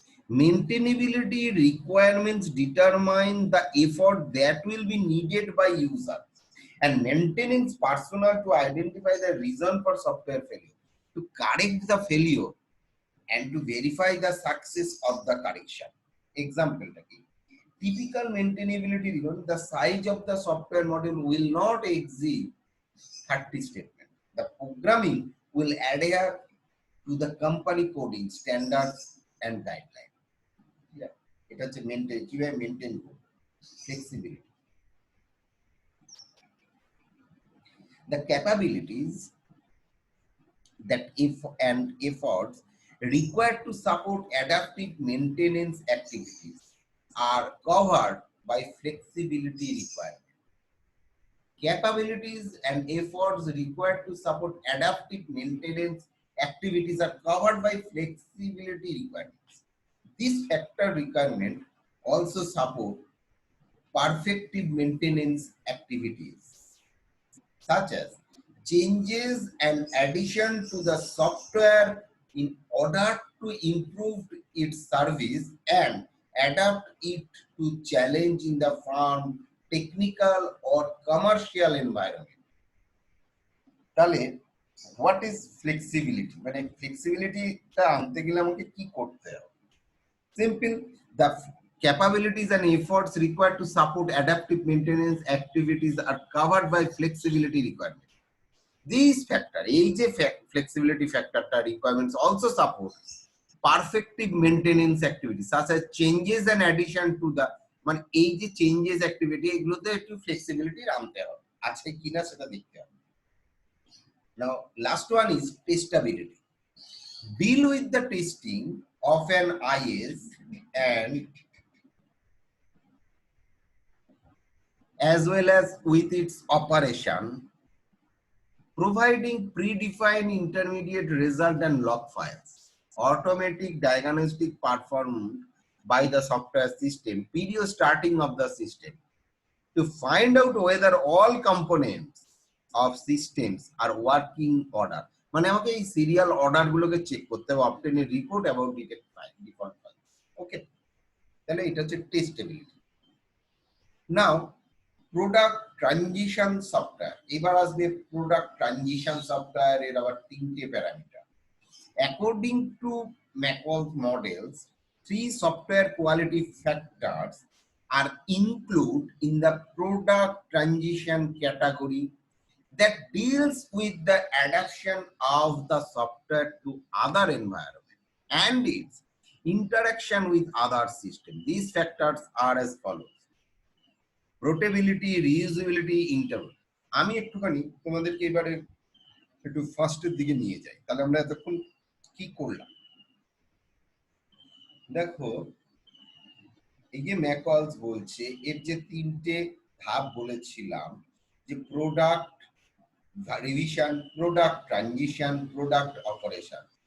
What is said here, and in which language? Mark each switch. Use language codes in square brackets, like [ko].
[en] Maintainability requirements determine the effort that will be needed by user and maintenance personnel to identify the reason for software failure, to correct the failure and to verify the success of the correction. Example, typical maintainability requirement: the size of the software module will not exceed 30 statements. The programming will adhere to the company coding standards and guidelines. [bn] Yeah, এটা হচ্ছে maintain, কিভাবে maintain করব। [en] Flexibility, the capabilities that if and efforts required to support adaptive maintenance activities are covered by flexibility requirement. Capabilities and efforts required to support adaptive maintenance activities are covered by flexibility requirements. This factor requirement also support perfective maintenance activities, such as changes and addition to the software in order to improve its service and adapt it to challenge in the firm technical or commercial environment. তাহলে what is flexibility? [bn] মানে ফ্লেক্সিবিলিটিটা আনতে গেলে আমাকে কি করতে হবে? [en] Simple, the capabilities and efforts required to support adaptive maintenance activities are covered by flexibility requirements. These factors, [bn] এই যে [en] flexibility factorটা requirements also support perfective maintenance activities such as changes and addition to the, [bn] মানে এই যে [en] changes activity [bn] এগুলোতে একটু flexibility আনতে হবে, আছে কিনা সেটা দেখতে হবে। [en] Now last one is testability. Deal with the testing of an IS and as well as with its operation, providing predefined intermediate result and log files, automatic diagnostic performed by the software system period starting of the system to find out whether all components of systems are working order. [bn] মানে আমাকে এই serial order গুলোকে check করতে হবে, [en] obtain a report about default file. [bn] ওকে, তাহলে এটা হচ্ছে টেস্টেবিলিটি। নাও product transition software, এবার আসবে প্রোডাক্ট ট্রানজিশন সফটওয়্যার। এর আবার তিনটে parameter. [en] According to McCall's models, three software quality factors are included in the product transition category that deals with the adaptation of the software to other environment and its interaction with other systems. These factors are as follows: portability, reusability, interval. [bn] আমি একটুখানি তোমাদেরকে এবারে একটু ফার্স্টের দিকে নিয়ে যাই, তাহলে আমরা এতক্ষণ কি করলাম দেখো। এই যে ম্যাকওয়ালস বলছে এর যে তিনটে ধাপ বলেছিলাম, যে product revision, product transition, product operation.